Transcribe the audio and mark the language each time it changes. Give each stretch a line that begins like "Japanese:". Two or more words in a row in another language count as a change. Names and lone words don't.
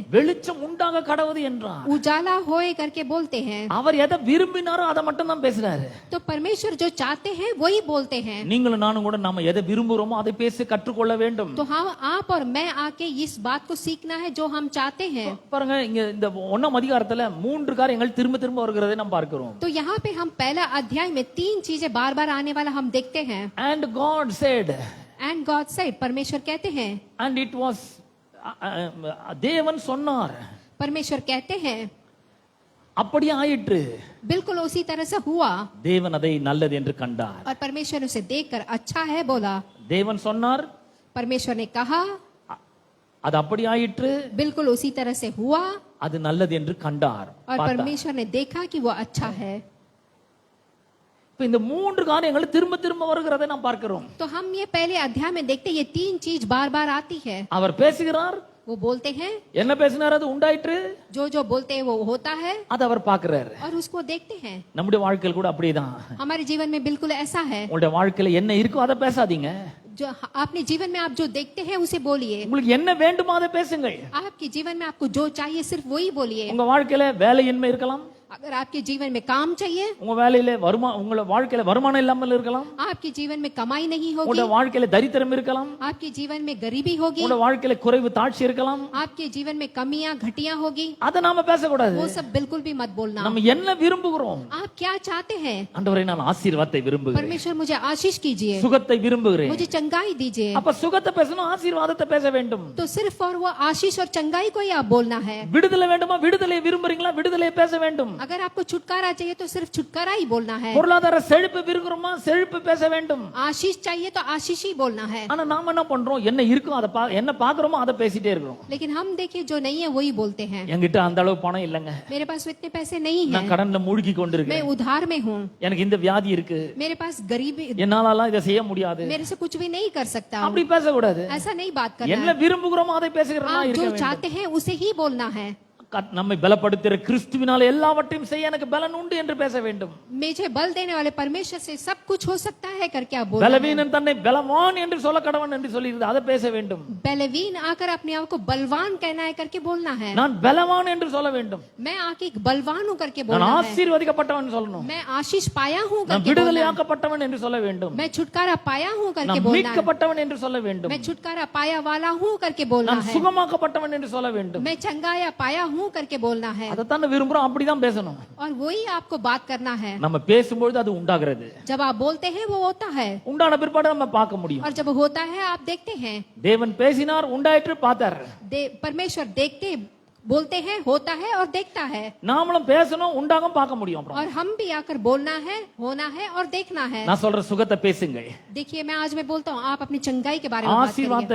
Tamil: வெளிச்சம் உண்டாக கடவுது என்றார்.
Hindi: उजाला होए करके बोलते हैं।
Tamil: அவர் எதை விரும்பினாரோ அதை மட்டும் தான் பேசினாரு.
Hindi: तो परमेश्वर जो चाहते हैं वही बोलते हैं।
Tamil: நீங்களும் நானும் கூட நாம எதை விரும்புறோமோ அதை பேசி கற்றுக்கொள்ள வேண்டும்.
Hindi: तो हाँ, आप और मैं आके इस बात को सीखना है जो हम चाहते हैं।
Tamil: பாருங்க, இங்க இந்த 1ஆம் அதிகாரத்துல 3 காரியங்கள் திரும்ப திரும்ப வருகிறதை நாம் பார்க்கிறோம்.
Hindi: तो यहाँ पे हम पहला अध्याय में 3 चीजें बार बार आने वाला हम देखते हैं।
English: And God said, And God said,
Hindi: परमेश्वर कहते हैं,
English: and it was
Tamil: தேவன் சொன்னார்,
Hindi: परमेश्वर कहते हैं,
Tamil: அப்படியே ஆயிற்று.
Hindi: बिल्कुल उसी तरह से हुआ।
Tamil: தேவன் அதை நல்லது என்று கண்டார்.
Hindi: और परमेश्वर उसे देखकर अच्छा है बोला।
Tamil: தேவன் சொன்னார்,
Hindi: परमेश्वर ने कहा,
Tamil: அது அப்படி ஆயிற்று,
Hindi: बिल्कुल उसी तरह से हुआ।
Tamil: அது நல்லது என்று கண்டார்.
Hindi: और परमेश्वर ने देखा कि वो अच्छा है।
Tamil: இப்ப இந்த 3 காரியங்கள் திரும்ப திரும்ப வருகிறதை நாம் பார்க்கிறோம்.
Hindi: तो हम ये पहले अध्याय में देखते ये 3 चीज बार बार आती है।
Tamil: அவர் பேசுகிறார்,
Hindi: वो बोलते हैं,
Tamil: என்ன பேசினார், அது உண்டாயிற்று,
Hindi: जो जो बोलते हैं वो होता है,
Tamil: அது அவர் பார்க்கிறார்.
Hindi: और उसको देखते हैं।
Tamil: நம்முடைய வாழ்க்கையில் கூட அப்படிதான்.
Hindi: हमारे जीवन में बिल्कुल ऐसा है।
Tamil: உங்களுடைய வாழ்க்கையில என்ன இருக்கோ அதை பேசாதீங்க.
Hindi: जो अपने जीवन में आप जो देखते हैं उसे बोलिए।
Tamil: உங்களுக்கு என்ன வேண்டுமோ அதை பேசுங்கள்.
Hindi: आपके जीवन में आपको जो चाहिए सिर्फ वही बोलिए।
Tamil: உங்க வாழ்க்கையில வேலையின்மை இருக்கலாம்,
Hindi: अगर आपके जीवन में काम चाहिए,
Tamil: உங்க வேலையில உங்க வாழ்க்கையில வருமானம் இல்லாமல் இருக்கலாம்,
Hindi: आपके जीवन में कमाई नहीं होगी,
Tamil: உங்க வாழ்க்கையில தரித்திரம் இருக்கலாம்,
Hindi: आपके जीवन में गरीबी होगी,
Tamil: உங்க வாழ்க்கையில குறைவு தாழ்ச்சி இருக்கலாம்,
Hindi: आपके जीवन में कमियां घटियां होगी,
Tamil: அதை நாம பேசக்கூடாது.
Hindi: वो सब बिल्कुल भी मत बोलना।
Tamil: நம்ம என்ன விரும்புகிறோம்?
Hindi: आप क्या चाहते हैं?
Tamil: ஆண்டவரே, நான் ஆசீர்வாதத்தை விரும்புகிறேன்,
Hindi: परमेश्वर मुझे आशीष कीजिए,
Tamil: சுகத்தை விரும்புகிறேன்.
Hindi: मुझे चंगाई दीजिए।
Tamil: அப்ப சுகத்தை பேசணும், ஆசீர்வாதத்தை பேச வேண்டும்.
Hindi: तो सिर्फ और वो आशीष और चंगाई को ही आप बोलना है।
Tamil: விடுதலை வேண்டுமா, விடுதலை விரும்புறீங்களா, விடுதலை பேச வேண்டும்.
Hindi: अगर आपको छुटकारा चाहिए तो सिर्फ छुटकारा ही बोलना है।
Tamil: பொருளாதார செழிப்பு விரும்புறோமா, செழிப்பு பேச வேண்டும்.
Hindi: आशीष चाहिए तो आशीष ही बोलना है।
Tamil: ஆனா நாம என்ன பண்றோம், என்ன இருக்கோ அதை என்ன பாக்குறோமோ அதை பேசிட்டே இருக்கிறோம்.
Hindi: लेकिन हम देखिए जो नहीं है वही बोलते हैं।
Tamil: என்கிட்ட அந்த அளவு பணம் இல்லங்க,
Hindi: मेरे पास इतने पैसे नहीं
Tamil: நான்
Hindi: हैं,
Tamil: கடன்ல மூழ்கி
Hindi: मैं
Tamil: கொண்டிருக்கேன்,
Hindi: उधार में हूँ,
Tamil: எனக்கு இந்த வியாதி இருக்கு,
Hindi: मेरे पास गरीबी,
Tamil: என்னாலலாம் இதை செய்ய முடியாது,
Hindi: मेरे से कुछ भी नहीं कर सकता हूँ।
Tamil: அப்படி பேசக்கூடாது.
Hindi: ऐसा नहीं बात करना
Tamil: என்ன
Hindi: है।
Tamil: விரும்புகிறோமோ அதை பேசுகிறதா
Hindi: आप
Tamil: இருக்க
Hindi: जो
Tamil: வேண்டும்.
Hindi: चाहते हैं उसे ही बोलना है।
Tamil: நம்மை பலப்படுத்துகிற கிறிஸ்துவினால எல்லாவற்றையும் செய்ய எனக்கு பலன் உண்டு என்று பேச வேண்டும்.
Hindi: मुझे बल देने वाले परमेश्वर से सब कुछ हो सकता है करके आप बोलना है।
Tamil: பலவீனன் தன்னை பலவான் என்று சொல்ல கடவன் என்று சொல்லியிருந்தது, அதை பேச வேண்டும்.
Hindi: बलवीन आकर अपने आप को बलवान कहना है करके बोलना है।
Tamil: நான் பலவான் என்று சொல்ல வேண்டும்.
Hindi: मैं आके एक बलवान हूँ करके
Tamil: நான்
Hindi: बोलना है।
Tamil: ஆசீர்வதிக்கப்பட்டவன் சொல்லணும்.
Hindi: मैं आशीष पाया हूँ
Tamil: நான்
Hindi: करके बोलना है।
Tamil: விடுதலையாக்கப்பட்டவன் என்று சொல்ல வேண்டும்.
Hindi: मैं छुटकारा पाया हूँ करके
Tamil: நான்
Hindi: बोलना है।
Tamil: மீட்கப்பட்டவன் என்று சொல்ல வேண்டும்.
Hindi: मैं छुटकारा पाया वाला हूँ करके बोलना
Tamil: நான்
Hindi: है।
Tamil: சுகமாக்கப்பட்டவன் என்று சொல்ல வேண்டும்.
Hindi: मैं चंगाया पाया हूँ करके बोलना है।
Tamil: அதைத்தான் விரும்புறோம், அப்படிதான் பேசணும்.
Hindi: और वही आपको बात करना है।
Tamil: நம்ம பேசும்பொழுது அது உண்டாகிறது,
Hindi: जब आप बोलते हैं वो होता है,
Tamil: உண்டான பிற்பாடு நம்ம பார்க்க முடியும்.
Hindi: और जब होता है आप देखते हैं।
Tamil: தேவன் பேசினார், உண்டாயிற்று, பார்த்தார்.
Hindi: परमेश्वर देखते बोलते हैं, होता है और देखता है।
Tamil: நாமளும் பேசணும், உண்டாகும், பார்க்க முடியும். அப்புறம்
Hindi: और हम भी आकर बोलना है, होना है और देखना है।
Tamil: நான் சொல்ற சுகத்தை பேசுங்க,
Hindi: देखिए मैं आज मैं बोलता हूँ, आप अपनी चंगाई के बारे में बात
Tamil: ஆசீர்வாதத்தை